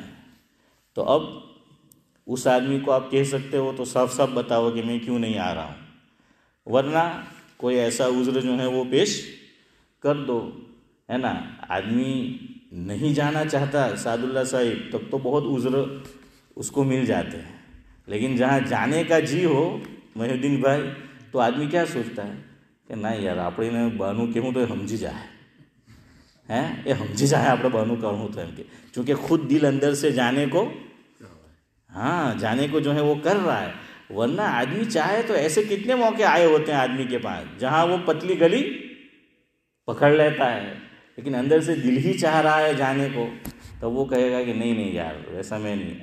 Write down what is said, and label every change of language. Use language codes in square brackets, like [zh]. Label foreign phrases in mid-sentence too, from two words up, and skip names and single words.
[ur] تو اب اس آدمی کو آپ کہہ سکتے ہو تو صاف صاف بتاؤ کہ میں کیوں نہیں آ رہا ہوں، ورنہ کوئی ایسا عذر جو ہے وہ پیش کر دو، ہے نا۔ آدمی نہیں جانا چاہتا سعد اللہ صاحب تب تو بہت عذر اس کو مل جاتے ہیں، لیکن جہاں جانے کا جی ہو محی الدین بھائی تو آدمی کیا سوچتا ہے کہ نہیں یار [gu] આપણે બહાનું કહેવું તો સમજી જાય [ur] ہیں، یہ [gu] સમજી જાય આપણે બહાનું કહું તો એમ કે، [ur] چونکہ خود دل اندر سے جانے کو جانے کو جو ہے وہ کر رہا ہے، ورنہ آدمی چاہے تو ایسے کتنے موقع آئے ہوتے ہیں آدمی کے پاس جہاں وہ پتلی گلی پکڑ لیتا ہے، لیکن اندر سے دل ہی چاہ رہا ہے جانے کو، تو وہ کہے گا کہ نہیں یار ویسا میں نہیں۔